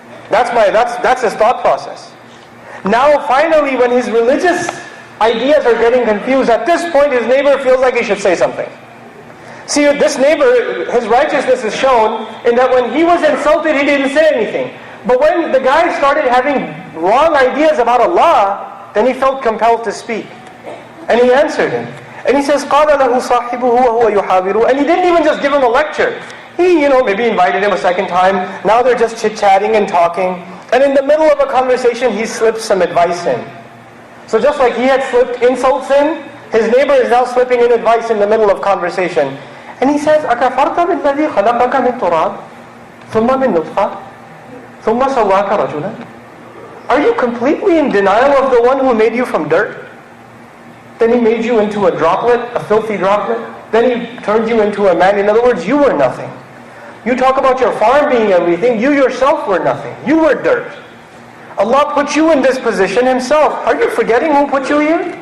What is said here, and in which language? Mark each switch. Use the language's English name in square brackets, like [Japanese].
[English] That's his thought process. Now finally, when his religious ideas are getting confused, at this point his neighbor feels like he should say something. See, this neighbor, his righteousness is shown in that when he was insulted, he didn't say anything. But when the guy started having wrong ideas about Allah, then he felt compelled to speak. And he answered him. And he says, [Arabic] قَالَ لَهُ صَاحِبُهُ وَهُوَ يُحَاوِرُ. [English] And he didn't even just give him a lecture. He, maybe invited him a second time. Now they're just chit-chatting and talking. And in the middle of a conversation, he slips some advice in. So just like he had slipped insults in, his neighbor is now slipping in advice in the middle of conversation. And he says, [Arabic] أَكَفَرْتَ بِالَّذِي خَلَقَكَ مِنْ تُرَابٍ ثُمَّ مِنْ نُطْفَةٍ ثُمَّ سَوَّاكَ رَجُلًا. [English] Are you completely in denial of the one who made you from dirt? Then he made you into a droplet, a filthy droplet. Then he turned you into a man. In other words, you were nothing. You talk about your farm being everything. You yourself were nothing. You were dirt. Allah put you in this position Himself. Are you forgetting who put you here?